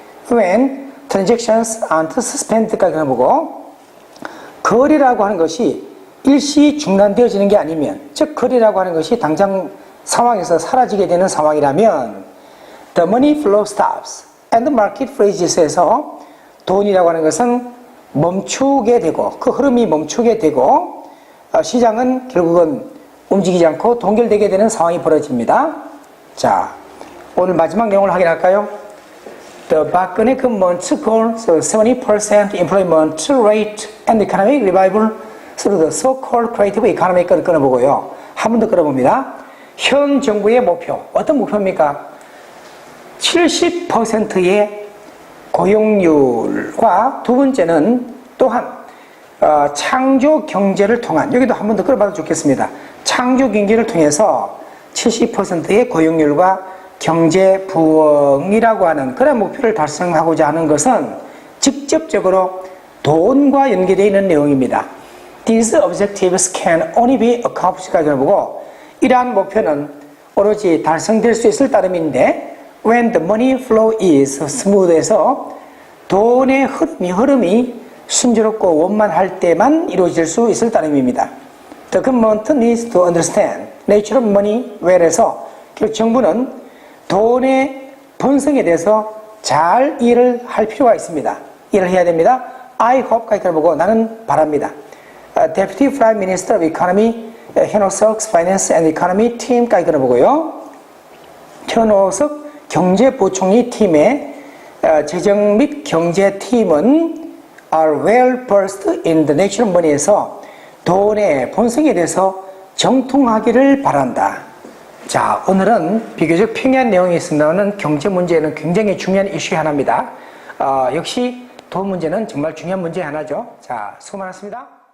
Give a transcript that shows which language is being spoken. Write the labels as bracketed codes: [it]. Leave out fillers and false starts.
[en] When transactions aren't suspended [ko] 까지 보고, 거래라고 하는 것이 일시 중단되어지는 게 아니면, 즉 거래라고 하는 것이 당장 상황에서 사라지게 되는 상황이라면 [en] the money flow stops and the market freezes [ko] 에서 돈이라고 하는 것은 멈추게 되고, 그 흐름이 멈추게 되고, 시장은 결국은 움직이지 않고 동결되게 되는 상황이 벌어집니다. 자, 오늘 마지막 내용을 확인할까요? [en] The 박근혜 government's goal, 70% employment rate and economic revival through the so-called creative economy [ko] 걸 끊어보고요. 한 번 더 끊어봅니다. 현 정부의 목표, 어떤 목표입니까? 70%의 고용률과 두 번째는 또한 창조 경제를 통한, 여기도 한 번 더 끌어봐도 좋겠습니다. 창조 경제를 통해서 70%의 고용률과 경제 부흥이라고 하는 그런 목표를 달성하고자 하는 것은 직접적으로 돈과 연계되어 있는 내용입니다. [en] These objectives can only be accomplished [ko] 까지 보고, 이러한 목표는 오로지 달성될 수 있을 따름인데 [en] when the money flow is smooth [ko] 에서 돈의 흐름이 순조롭고 원만할 때만 이루어질 수 있을 따름입니다. [en] The government needs to understand nature of money well [ko] 에서 정부는 돈의 본성에 대해서 잘 이해를 할 필요가 있습니다. 이해를 해야 됩니다. [en] I hope [ko] 까지 보고 나는 바랍니다. [en] Deputy Prime Minister of Economy 현오석 Finance and Economy [ko] 팀까지 끊어보고요. 현오석 경제부총리 팀의 재정 및 경제팀은 [en] are well versed in the nature of money [ko] 에서 돈의 본성에 대해서 정통하기를 바란다. 자, 오늘은 비교적 평이한 내용이 있습니다만 경제 문제는 굉장히 중요한 이슈 하나입니다. 역시 돈 문제는 정말 중요한 문제 하나죠. 자, 수고 많았습니다.